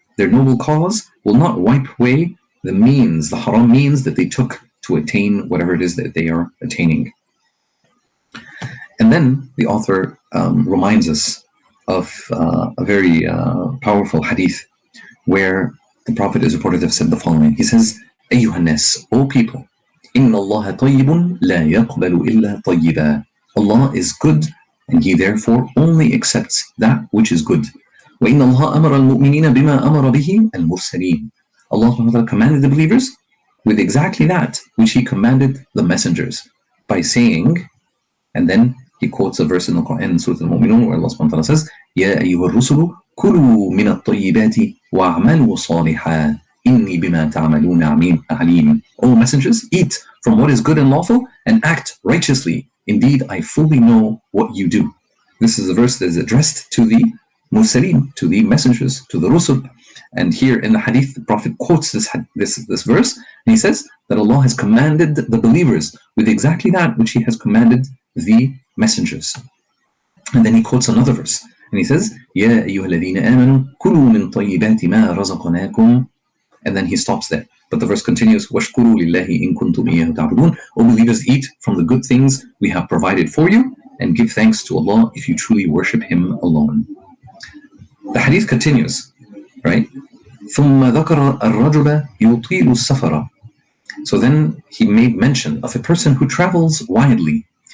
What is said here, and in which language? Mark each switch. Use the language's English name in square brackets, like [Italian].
[English] Their noble cause will not wipe away the means, the haram means that they took to attain whatever it is that they are attaining. And then the author reminds us of a very powerful hadith where the Prophet is reported to have said the following. He says, [Arabic] أيها الناس, [English] O people, [Arabic] إن الله طيب لا يقبل إلا طيبا. [English] Allah is good, and He therefore only accepts that which is good. [Arabic] وإن الله أمر المؤمنين بما أمر به المرسلين. [English] Allah subhanahu wa ta'ala commanded the believers with exactly that which He commanded the messengers, by saying, and then he quotes a verse in the Quran, Surah Al-Mu'minun, where Allah subhanahu wa ta'ala says, [Arabic] يا أيها الرسل كلوا من الطيبات واعملوا صالحا إني بما تعملون عليم. [English] O messengers, eat from what is good and lawful and act righteously. Indeed, I fully know what you do. This is a verse that is addressed to the Mursaleen, to the messengers, to the Rusul. And here in the hadith, the Prophet quotes this verse, and he says that Allah has commanded the believers with exactly that which He has commanded the messengers. And then he quotes another verse, and he says, [Arabic] يَا أَيُّهَا الَّذِينَ آمَنُوا كُلُوا مِنْ طَيِّبَاتِ مَا رَزَقْنَاكُمْ. [English] And then he stops there. But the verse continues, [Arabic] وَاشْكُرُوا لِلَّهِ إِن كُنْتُمْ إِيَّاهُ تَعْبُدُونَ. [English] O believers, eat from the good things we have provided for you, and give thanks to Allah if you truly worship Him alone. The hadith continues, right? [Arabic] ثُمَّ ذَكَرَ الرَّجُلَ يُطِيلُ السَّفَرَ. [English] So then he made mention of a person who travels widely.